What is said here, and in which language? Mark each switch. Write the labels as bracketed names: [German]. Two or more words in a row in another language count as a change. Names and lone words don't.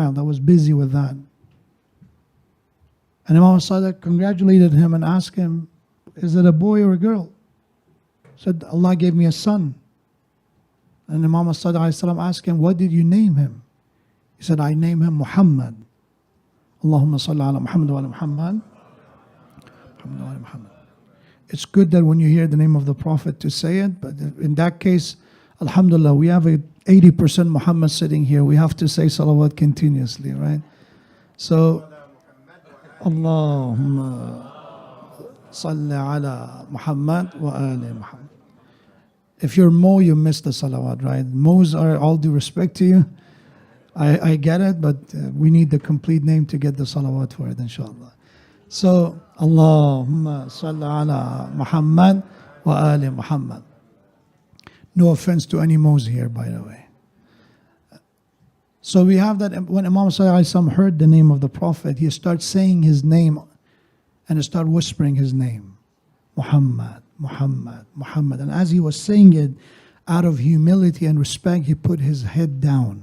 [English] I was busy with that. And Imam Sadiq congratulated him and asked him, is it a boy or a girl? He said, Allah gave me a son. And Imam Sadiq asked him, what did you name him? He said, I named him Muhammad. [Arabic] اللهم صل على محمد وعلى محمد. محمد وعلى محمد. [English] It's good that when you hear the name of the Prophet to say it, but in that case, alhamdulillah, we have a 80% Muhammad sitting here. We have to say salawat continuously, right? So, [Arabic] اللهم صل على محمد وآل محمد. [English] If you're Mo, you miss the salawat, right? Mo's are all due respect to you. I get it, but we need the complete name to get the salawat for it, inshallah. So, [Arabic] اللهم صل على محمد وآل محمد. [English] No offense to any Mo's here, by the way. So we have that when Imam Sallallahu heard the name of the Prophet, he started saying his name and he started whispering his name. Muhammad, Muhammad, Muhammad. And as he was saying it, out of humility and respect, he put his head down.